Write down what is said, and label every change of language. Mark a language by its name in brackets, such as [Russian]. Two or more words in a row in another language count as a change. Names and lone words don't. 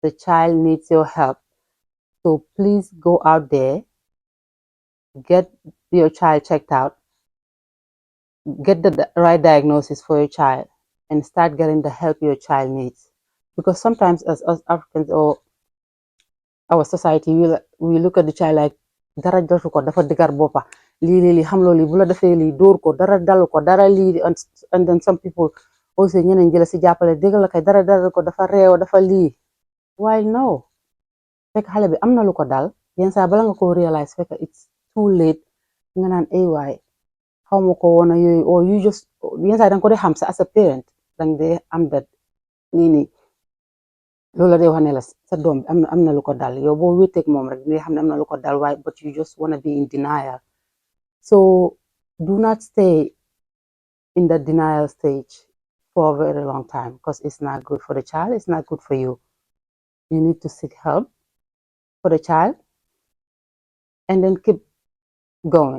[English] The child needs your help. So please go out there, get your child checked out, get the right diagnosis for your child, and start getting the help your child needs. Because sometimes as us Africans or our society, we look at the child like [Wolof] dara jotu ko dafa digar boppa li xam lo li bu la defee li dóor ko dara dalu ko dara li [English] and then some people also [Wolof] ñeneen jëla si jàppale dégg la kay dara ko dafa réew dafa lii [English] while no [Wolof] fekk xale bi am na lu ko dal yenn saa bala nga ko realize fekk [English] it's too late [Wolof] nga naan ay waay xaw ma ko woon yooyu [English] or you just [Wolof] yenn saa danga ko dee xam sa [English] as a parent [Wolof] danga dee am [English] that [Wolof] nii loolu la dee wax ne la sa doom bi am na lu ko dal yow boo wéeteeg moom rek dina xam ne am na lu ko dal waaye [English] but you just wanna be in denial so do not stay in the denial stage for a very long time because it's not good for the child, it's not good for you. You need to seek help for the child and then keep going.